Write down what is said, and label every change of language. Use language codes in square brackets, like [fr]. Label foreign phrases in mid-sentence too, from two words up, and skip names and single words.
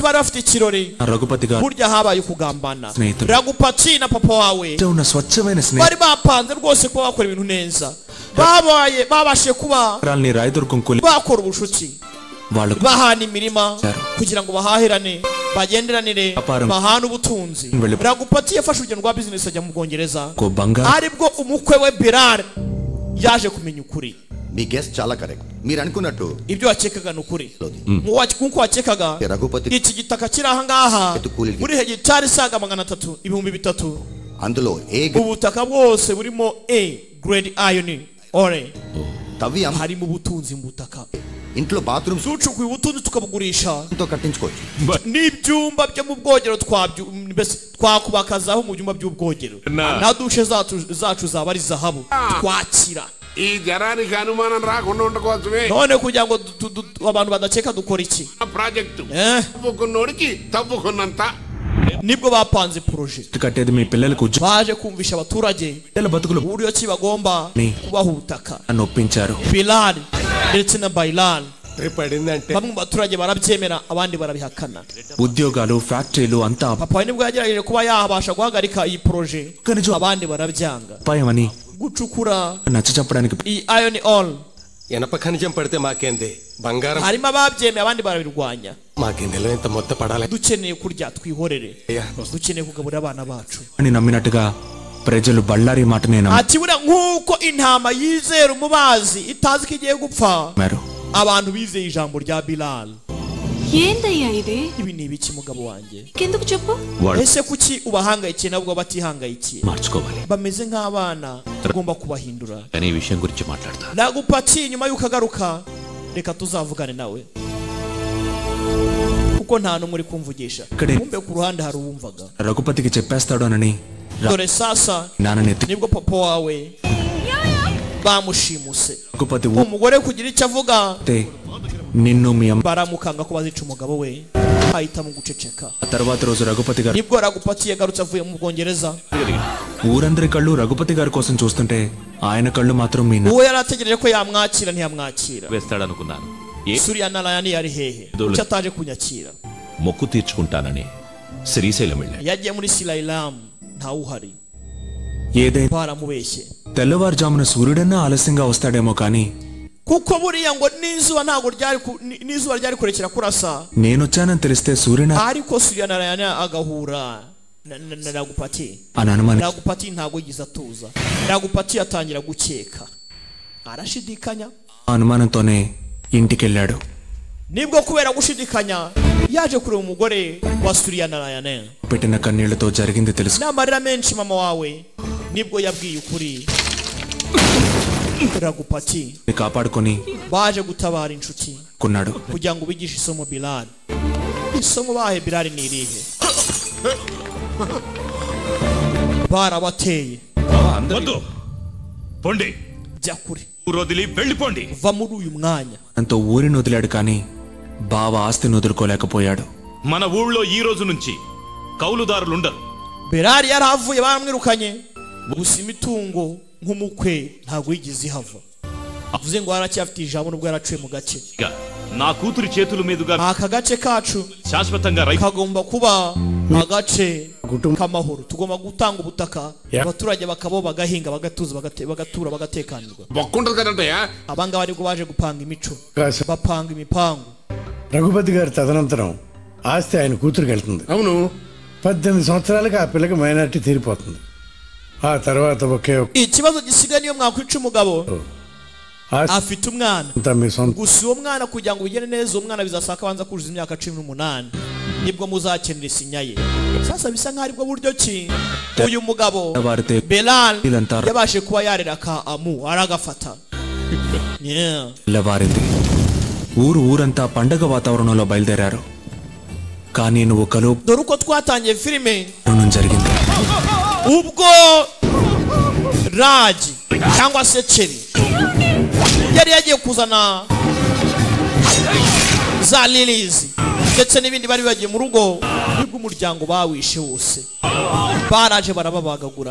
[rw] bari bafite ikirori burya habaye ukugambana Ragupati na papa wawe bari bapanze rwose ko bakora ibintu neza babashe kuba bakora ubushuti bahana imirima kugira ngo bahahirane bagenderanire bahana ubutunzi Ragupati yafashe urugendo rwa business ajya mu Bwongereza aribwo umukwe we Bilal yaje kumenya ukuri [te] మీ గెస్ చాలా కరెక్ట్ మీరు అనుకున్నట్టు [rw] ibyo wakekaga n'ukuri kuko wakekaga iki gitaka kiri aha ngaha muri hegitari isaga 300,000 [te] అందులో [rw] ubutaka bwose burimo [en] A grade iron ore [rw] harimo ubutunzi mu butaka [te] ఇంట్లో బాత్రూమ్ [rw] ducukuye ubutunzi tukabugurisha [te] తో కట్టించుకోవచ్చు. [rw] n'ibyumba byo mu bwogero twakubakazaho mu byumba by'ubwogero na dushe zacu zaba ari zahabu twakira [te] ఈ జరానికి అనుమానం రాకుండా ఉండకోసమే [rw] none kugira ngo abantu badakeka dukora iki [te] ప్రాజెక్టు తవ్వుకున్నోడికి తవ్వుకున్నంత [rw] nibwo bapanze project [te] కట్టేది మీ పిల్లలకు [rw] baje kumvisha abaturage [te] పిల్లల బతుకులు [rw] uburyo ki bagomba kubaha ubutaka [te] నొప్పించారు. [rw] Bilal ndetse na Bailal [te] పడిందంటే [rw] bamwe mu baturage barabyemera abandi barabihakana. [te] ఉద్యోగాలు ఫ్యాక్టరీలు అంతా [rw] papa nibwo yagerageje kuba yabasha guhagarika iyi project abandi barabyanga [te] అపాయమని [rw] gucukura [te] నచ్చ చెప్పడానికి [rw] iyi [en] iron ore [te] ఎనప ఖనిజం పడితే మాకేంది బంగారం [rw] harimo ababyemeye abandi barabirwanya. [te] మాకెందులో ఇంత మొత్తం పడాలి [rw] dukeneye kurya twihorere dukeneye kugaburira abana bacu [te] అని నమ్మినట్టుగా ప్రజలు బళ్ళారి మాటనే [rw] ati buriya nk'uko intama yizera umubazi itazi ko igiye gupfa [te] నమ్మారు. [rw] abantu bizeye ijambo rya Bilal. [te] ఏందయ్యా ఇది? [rw] ibi ni ibiki mugabo wanjye? [te] ఎందుకు చెప్పు? [rw] ese kuki ubahangayikiye nabwo batihangayikiye? [te] మార్చుకోవాలి. [rw] bameze nk'abana tugomba kubahindura. [te] కానీ ఈ విషయం గురించి మాట్లాడతా. [rw] nagupatiye nyuma y'uko agaruka reka tuzavugane nawe kuko nta n'umwe uri kumvugisha. kumbe ku ruhande hari uwumvaga. [te] రఘుపతికి చెప్పేస్తాడోనని [rw] dore sasa [te] నాన్ననెత్తి [rw] nibwo papa wawe bamushimuse. రఘుపతి umugore kugira icyo avuga [te] నిన్ను మీ అమ్మ [rw] baramukanga ko bazica umugabo we ahitamo guceceka. [te] తర్వాత రోజు రఘుపతి గారు [rw] nibwo Ragupati yagarutse avuye mu Bwongereza. [te] ఊరందరి కళ్ళు రఘుపతి గారి కోసం చూస్తుంటే ఆయన కళ్ళు మాత్రం మీ [rw] uwo yari ategereje ko yamwakira ntiyamwakira. [te] వేస్తాడనుకున్నాను. [rw] Surya Narayani yari hehe icyo ataje kunyakira. [te] మొక్కు తీర్చుకుంటానని శ్రీశైలం వెళ్ళాను. [rw] yagiye muri Sirailam ntawuhari [te] ఏదైనా [rw] baramubeshye. [te] తెల్లవారుజామున సూర్యుడన్నా ఆలస్యంగా వస్తాడేమో కానీ [rw] kuko buriya ngo n'izuba ntabwo ryari kurekera kurasa. [te] నేనొచ్చానని తెలిస్తే సూర్యున [rw] ariko Surya Narayani agahura na Ragupati. [te] అని అనుమానం [rw] Ragupati ntabwo yigize atuza. Ragupati atangira gukeka arashidikanya. [te] అనుమానంతోనే ఇంటికెళ్ళాడు. [rw] nibwo kubera gushidikanya yaje kureba umugore wa Surya Narayani [te] పెట్టిన కన్నీళ్లతో జరిగింది తెలుసు. [rw] n'amarira menshi mama wawe nibwo yabwiye ukuri Ragupati [te] కాపాడుకొని [rw] baje gutabara inshuti [te] కొన్నాడు. [rw] kugira ngo bigishe isomo Bilal. isomo bahe Bilal ni irihe? barabateye [te] వద్దు పొండి [rw] jya kure [te] వదిలి వెళ్ళిపోండి. [rw] va muri uyu mwanya. [te] అంతో ఊరిని వదిలాడు కానీ బావ ఆస్తిని వదులుకోలేకపోయాడు. మన ఊళ్ళో ఈ రోజు నుంచి కౌలుదారులుండరు. [rw] Bilal yarahavuye baramwirukanye gusa imitungo nk'umukwe ntabwo yigeze ihava. avuze ngo aracyafite ijambo nubwo yaraciye mu gace. [te] నా కూతురి చేతుల మీదుగా [rw] aka gace kacu [te] శాశ్వతంగా [rw] kagomba kuba agace k'amahoro. tugomba gutanga ubutaka abaturage bakabo bagahinga bagatuza bagatura bagatekanirwa. [te] బొక్కుంటది కదంటయ్యా. [rw] abangaba nibwo baje gupanga imico bapanga imipangu. [te] రఘుపతి గారి తదనంతరం ఆస్తి ఆయన కూతురికి వెళ్తుంది. అవును 18 సంవత్సరాలకు ఆ పిల్లకి మైనారిటీ తీరిపోతుంది. ఆ తర్వాత ఒకే [rw] ikibazo gisigaye niyo mwakwica umugabo afite umwana gusa uwo mwana kugira ngo bigene neza uwo mwana bizasaka abanza kuzuza imyaka 18 nibwo muzakenera isinya ye. sasa bisa nk'aho aribwo buryo ki uyu mugabo Bilal yabashe kuba yarera ka amu aragafata. [te] వారింది. ఊరంతా పండగ వాతావరణంలో బయలుదేరారు. కానీ నువ్వు కలు [rw] dore uko twatangiye filime [te] జరిగింది. [rw] ubwo Raji cyangwa se Cheri yari yagiye kuzana za lilies ndetse n'ibindi bari bagiye mu rugo nibwo umuryango bawishe wose baraje barababagagura.